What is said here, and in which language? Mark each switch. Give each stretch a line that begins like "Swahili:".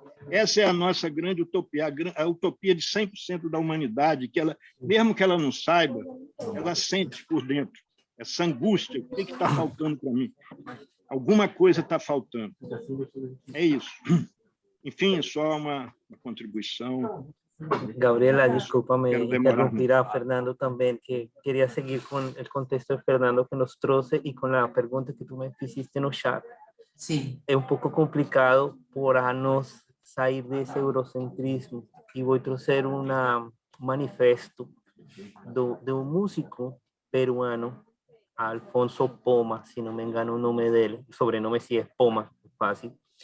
Portuguese: Essa é a nossa grande utopia, a utopia de 100% da humanidade, que ela, mesmo que ela não saiba, ela sente por dentro essa angústia. O que está faltando para mim? Alguma coisa está faltando. É isso. Enfim, é só uma contribuição.
Spanish: Gabriela, discúlpame
Portuguese: Quero demorar
Spanish: interrumpir a Fernando también, que quería seguir con el contexto de Fernando que
Portuguese: nos trouxe
Spanish: y con la pregunta que tú me hiciste no chat.
Portuguese: Sim. É um pouco complicado para nós sair desse eurocentrismo e vou trazer um manifesto de um músico peruano, Alfonso Poma, se não me engano o nome dele, o sobrenome
Spanish: sí es
Portuguese: Poma, fácil.